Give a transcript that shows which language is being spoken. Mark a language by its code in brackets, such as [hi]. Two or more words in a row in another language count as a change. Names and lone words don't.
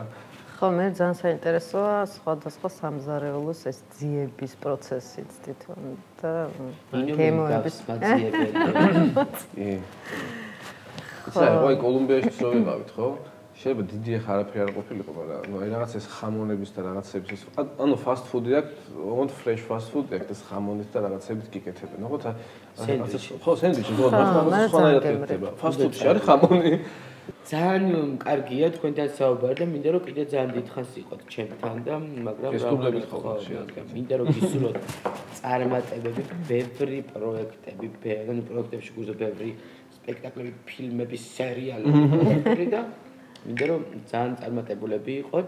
[ka] ხო, მე ძალიან საინტერესოა სხვადასხვა სამზარეულოს ეს ძიების პროცესიც თვითონ და გემოების მაძიებელი. კი. იცი, აი კოლუმბიაში რო ვიყავით, ხო? შეიძლება დიდი ახ არაფერი არ ყოფილიყო, მაგრამ ნუ აი რაღაც ეს ხამონების და რაღაცების ეს ანუ [en] fast food- [ka] ი აქვს, ოღონდ [en] fresh fast food- [ka] ი აქვს ეს ხამონით და რაღაცებით გიკეთებენ. ოღონდ ხო, სენდვიჩი, ხო, მაგრამ სხვანაირად გეთება. [en] fast food- [ka] ში არის ხამონი. ძალიან კარგია თქვენთან საუბარი და მინდა რომ კიდე ძალიან დიდხანს იყოთ ჩემთან და მაგრამ გესტუმრებით ხოლმე მინდა რომ გისურვოთ წარმატებები, ბევრი პროექტები, ანუ პროექტებში გულზე ბევრი სპექტაკლები, ფილმები, სერიალები და მინდა რომ ძალიან წარმატებულები იყოთ.